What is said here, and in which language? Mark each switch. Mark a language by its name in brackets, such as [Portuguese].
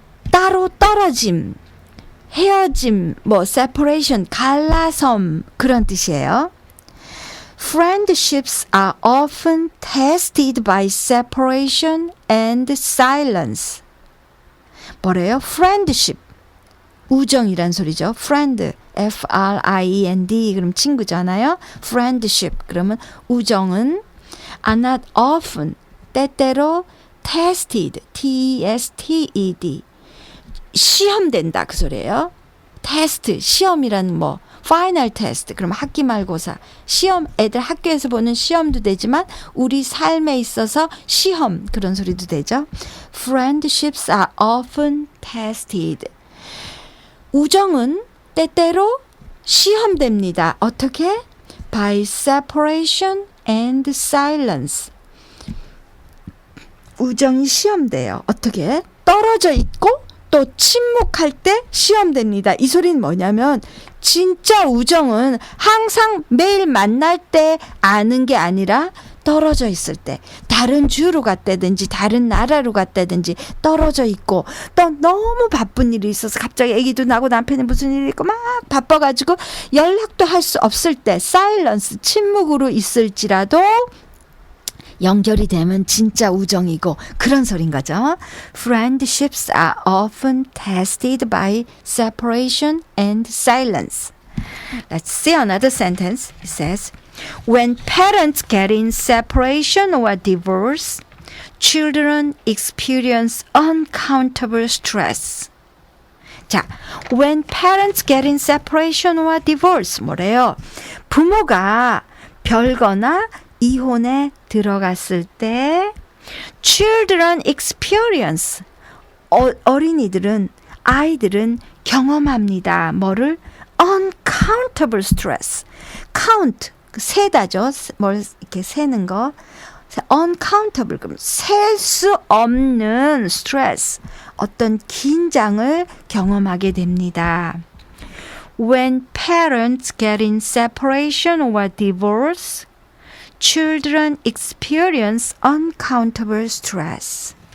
[Korean] 따로 떨어짐, 헤어짐, separation, 갈라섬 그런 뜻이에요. [English] Friendships are often tested by separation and silence. [Korean] 뭐래요? Friendship. 우정이란 소리죠. Friend. F-R-I-E-N-D. 그럼 친구잖아요. Friendship. 그러면 우정은 [English] are not often. [Korean] 때때로 tested. T-E-S-T-E-D. 시험된다. 그 소리예요. 테스트. 시험이란 파이널 테스트. 그럼 학기 말고사. 시험, 애들 학교에서 보는 시험도 되지만 우리 삶에 있어서 시험 그런 소리도 되죠. [English] Friendships are often tested. [Korean] 우정은 때때로 시험됩니다. 어떻게? [English] By separation and silence. [Korean] 우정이 시험돼요. 어떻게? 떨어져 있고 또 침묵할 때 시험됩니다. 이 소리는 뭐냐면 진짜 우정은 항상 매일 만날 때 아는 게 아니라 떨어져 있을 때 다른 주로 갔다든지 다른 나라로 갔다든지 떨어져 있고 또 너무 바쁜 일이 있어서 갑자기 아기도 나고 남편이 무슨 일이 있고 막 바빠가지고 연락도 할 수 없을 때 사일런스 침묵으로 있을지라도 연결이 되면 진짜 우정이고 그런 소린 거죠. [English] Friendships are often tested by separation and silence. Let's see another sentence. It says, when parents get in separation or divorce, children experience uncountable stress. 자, when parents get in separation or divorce, [Korean] 뭐래요? 부모가 별거나 이혼에 들어갔을 때 [English] children experience [Korean] 어린이들은 아이들은 경험합니다. 뭐를? [English] uncountable stress. count [Korean] 세다죠. 뭘 이렇게 세는 거. uncountable 그럼 셀 수 없는 stress 어떤 긴장을 경험하게 됩니다. [English] When parents get in separation or divorce, children experience uncountable stress.